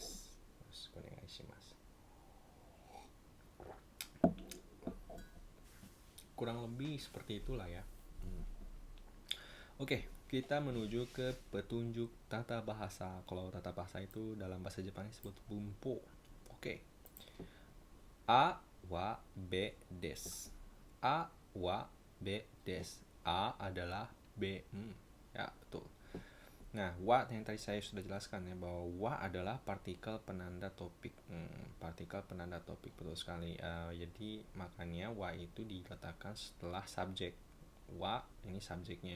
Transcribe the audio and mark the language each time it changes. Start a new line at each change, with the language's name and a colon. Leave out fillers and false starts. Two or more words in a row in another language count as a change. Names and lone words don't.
Indonesian: Terus onegaishimasu. Kurang lebih seperti itulah ya. Oke, kita menuju ke petunjuk tata bahasa. Kalau tata bahasa itu dalam bahasa Jepang disebut bunpo. Oke.
Japanese: AはBです. AはBです.
Indonesian: A adalah B. Ya, betul. Nah, wa yang tadi saya sudah jelaskan ya, bahwa wa adalah partikel penanda topik. Partikel penanda topik, betul sekali. Jadi makanya wa itu diletakkan setelah subjek. Wa ini subjeknya.